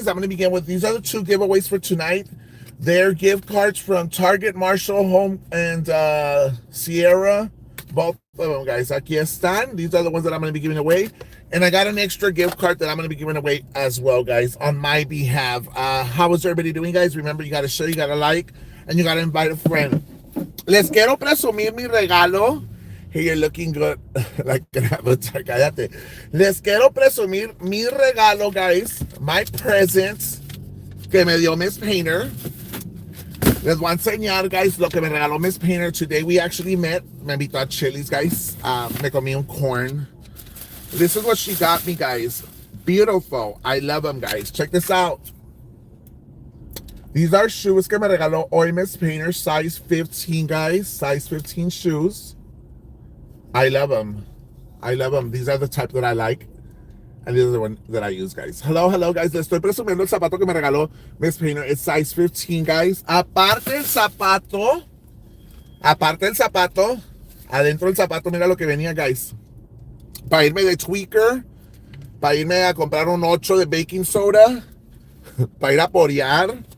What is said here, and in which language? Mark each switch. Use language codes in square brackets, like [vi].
[en] I'm going to begin with these are the two giveaways for tonight. They're gift cards from Target, Marshall, Home, and Sierra. Both of them, guys. [es] Aquí están. [en] These are the ones that I'm going to be giving away. And I got an extra gift card that I'm going to be giving away as well, guys, on my behalf. How is everybody doing, guys? Remember, you got to share, you got to like, and you got to invite a friend. [es] Les quiero presumir mi regalo. [en] Hey, you're looking good. Like an avatar. [es] Cállate. Les quiero presumir mi regalo, [en] guys. My present [es] que me dio Miss Painter. Les voy a enseñar, guys, lo que me regaló Miss Painter. [en] Today we actually met. [es] Me invitó a Chili's, guys. Me comí un corn. [en] This is what she got me, guys. Beautiful. I love them, guys. Check this out. These are shoes [es] que me regaló hoy [en] Miss Painter. Size 15, guys. Size 15 shoes. I love them. I love them. These are the type that I like. And these are the one that I use, guys. Hello, hello, guys. [es] Les estoy presumiendo el zapato que me regaló Miss Painter. [en] It's size 15, guys. [es] Aparte el zapato, adentro del zapato, mira lo que venía, guys. Para irme de tweaker, para irme a comprar un 8 de baking soda, para ir a porear.